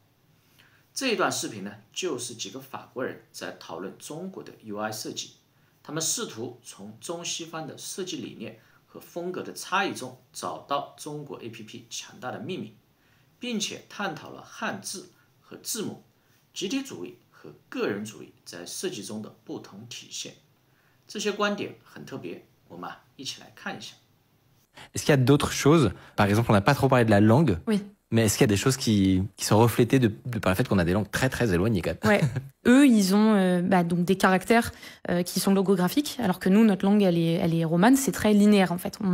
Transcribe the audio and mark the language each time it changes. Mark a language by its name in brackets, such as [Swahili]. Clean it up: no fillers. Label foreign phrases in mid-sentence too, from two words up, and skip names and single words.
[Chinese] 这一段视频呢，就是几个法国人在讨论中国的 UI 设计，他们试图从中西方的设计理念和风格的差异中找到中国 APP 强大的秘密，并且探讨了汉字和字母、集体主义和个人主义在设计中的不同体现。这些观点很特别，我们一起来看一下。 [French] Est-ce qu'il y a d'autres choses? Par exemple, on n'a pas trop parlé de la langue. Oui. Mais est-ce qu'il y a des choses qui sont reflétées par le fait qu'on a des langues très très éloignées quand même? Ouais. Eux, ils ont donc des caractères qui sont logographiques, alors que nous, notre langue, elle est romane, c'est très linéaire en fait.